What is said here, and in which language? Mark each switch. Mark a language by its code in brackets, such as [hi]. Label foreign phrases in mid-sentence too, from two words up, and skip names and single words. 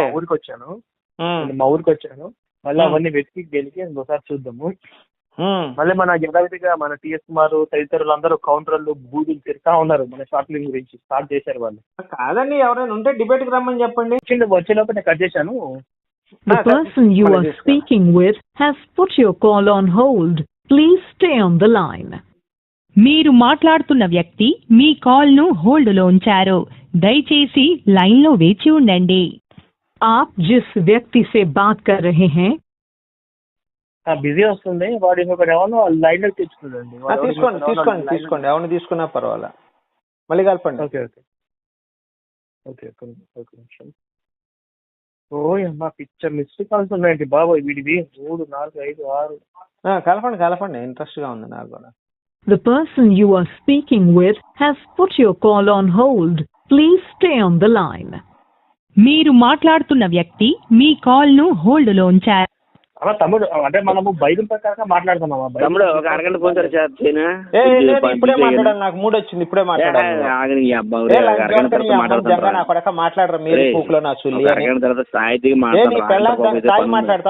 [te] మా ఊరికి వచ్చాను మళ్ళీ అవన్నీ వెతికి దేనికి ఒకసారి చూద్దాము. మళ్ళీ మన యథావిధిగా మన టిఎస్ కుమార్ తదితరులు అందరూ కౌంటర్లు బూదులు తిరుగుతా ఉన్నారు మన షాపింగ్ గురించి. స్టార్ట్ చేశారు వాళ్ళు. కాదండి, ఎవరైనా ఉంటే డిబేట్ కి రమ్మని చెప్పండి. వచ్చేలోపు నేను కట్ చేశాను. [en] The person you are speaking with has put your call on hold. Please stay on the line. [te] మీరు మాట్లాడుతున్న వ్యక్తి మీ కాల్ ను హోల్డ్ లో ఉంచారు. దయచేసి లైన్ లో వేచి ఉండండి. [hi] आप जिस व्यक्ति से बात कर रहे हैं [te] బిజీ వస్తుంది. వాడు ఇంకొకటి ఎవరో లైన్ లో తెచ్చుకోండి. తీసుకోండి ఎవరిని తీసుకున్నా పర్వాలా. మళ్ళీ కలపండి. ఓకే ఒక నిమిషం. అమ్మా పిక్చర్ [en] missed calls [te] ఉన్నాయండి బాబోయ్ వీడివి. 3, 4, 5, 6. కలపండి ఇంట్రెస్ట్ గా ఉంది నాకు కూడా. [en] The person you are speaking with has put your call on hold. Please stay on the line. [te] మీరు మాట్లాడుతున్న వ్యక్తి మీ కాల్ ను హోల్డ్ లో ఉంచారు. తమ్ముడు అంటే మనము బైబిల్ ప్రకారంగా మాట్లాడుతున్నామా? తమ్ముడు ఒక అరగంట [en] phone sir [te] ఇప్పుడే మాట్లాడాలి. నాకు మూడు వచ్చింది, ఇప్పుడే మాట్లాడాలి. మాట్లాడరా మీరు పూకులో నా చుల్లి తాగి మాట్లాడతావా?